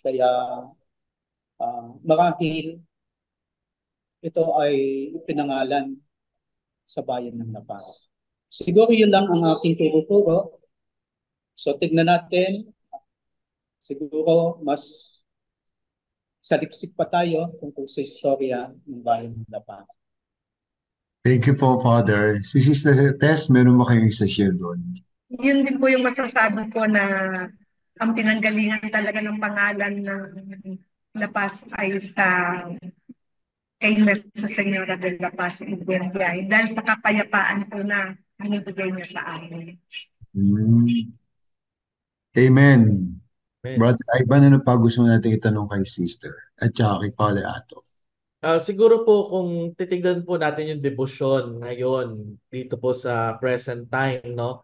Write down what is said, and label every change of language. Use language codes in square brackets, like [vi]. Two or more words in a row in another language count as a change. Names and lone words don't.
[tl] Kaya marahil ito ay pinangalan sa bayan ng La Paz. Siguro yun lang ang aking turo-turo. So tignan natin, siguro mas saliksik pa tayo tungkol sa istorya ng bayan ng La Paz. [en] Thank you po, Father. [tl] Si Sister Tess, meron ba kayong isa-share doon? Yun din po yung masasabi ko na ang pinanggalingan talaga ng pangalan ng La Paz ay kay Nuestra Señora de la Paz en Buenviay dahil sa kapayapaan po na binibigay niya sa amin. Hmm. Amen. Amen. Brother Ivan, ano pa gusto natin itanong kay Sister at saka kay Father Ato? Siguro po kung titignan po natin yung debosyon ngayon dito po sa [en] present time, [tl] no?